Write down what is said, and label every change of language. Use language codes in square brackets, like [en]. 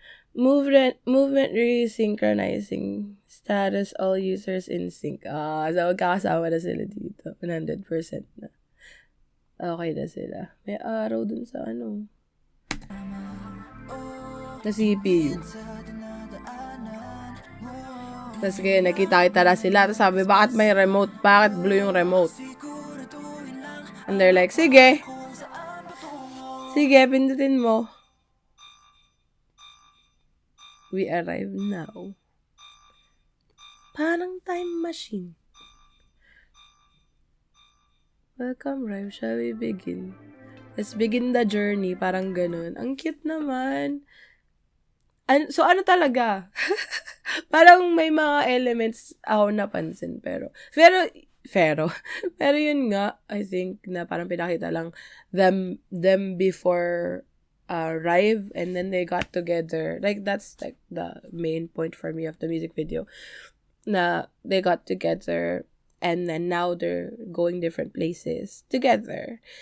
[en] Movement re-synchronizing. Status all users in sync. [tl] So magkakasama na sila dito. 100% na. Okay na sila. May araw dun sa ano. Na CPU. Tapos kaya nakita na sila. Tapos sabi, bakit may remote? Bakit blue yung remote? [en] And they're like, [tl] sige. Sige, pindutin mo. [en] We arrive now. [tl] Parang [en] time machine. Welcome, Rive. Shall we begin? Let's begin the journey. [tl] Parang ganun. Ang cute naman. So, ano talaga? Parang may mga elements ako napansin. Pero yun nga, [en] I think, [tl] na parang pinakita lang [en] them before Rive, and then they got together. Like, that's like the main point for me of the music video. Na they got together, and then now they're going different places together.